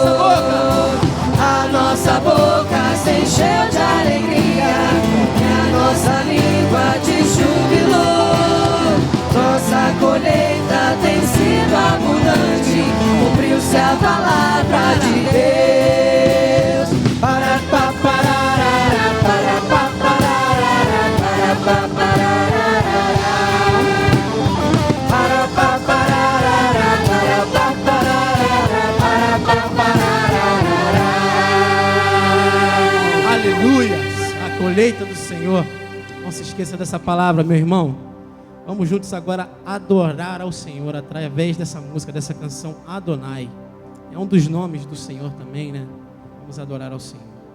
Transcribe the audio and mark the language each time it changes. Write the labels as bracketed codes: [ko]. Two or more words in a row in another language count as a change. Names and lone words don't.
[pt] A nossa boca se encheu de alegria e a nossa língua de júbilo. Nossa colheita tem sido abundante, cumpriu-se a palavra de Deus. Para pa pararara, para pa pararara, para pa pararara, para pa pararara, para pa pararara, para pa pararara. Aleluias, a colheita do Senhor. Não se esqueça dessa palavra, meu irmão. Vamos juntos agora adorar ao Senhor através dessa música, dessa canção Adonai. É um dos nomes do Senhor também, né? Vamos adorar ao Senhor.